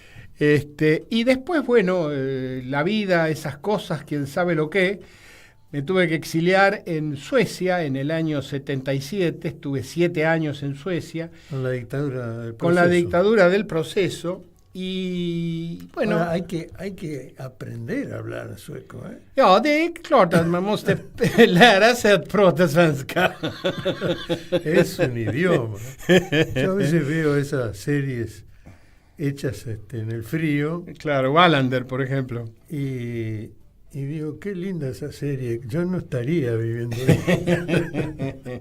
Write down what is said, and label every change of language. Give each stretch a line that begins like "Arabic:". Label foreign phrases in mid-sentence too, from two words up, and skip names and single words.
Spanish: Y después, bueno, la vida, esas cosas, quién sabe lo que. Me tuve que exiliar en Suecia en el año 77, estuve 7 años en Suecia. Con la dictadura del proceso. Con la dictadura del proceso. Y bueno, ahora hay que aprender a hablar sueco, ¿eh?
Swedish: Ja, det är klart att man måste lära sig att prata svenska.
Spanish: Es un idioma. Yo a veces veo esas series hechas en el frío. Claro, Wallander, por ejemplo. Y digo, qué linda esa serie. Yo no estaría viviendo ahí.